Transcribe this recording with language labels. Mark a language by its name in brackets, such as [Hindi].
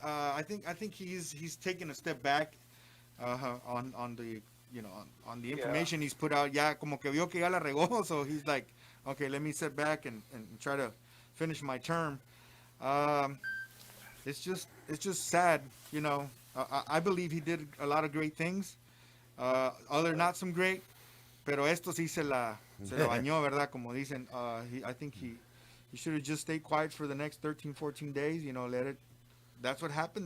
[English] I think he's taken a step back on the on the information he's put out. [Spanish] Ya como que vio que ya la regó, [English] so he's like, okay, let me sit back and try to finish my term. It's just sad, you know. I believe he did a lot of great things. Other not some great, [Spanish] pero esto sí se la bañó, ¿verdad? Como dicen. [English] I think he should have just stayed quiet for the next 13, 14 days. You know, let it. That's what happened.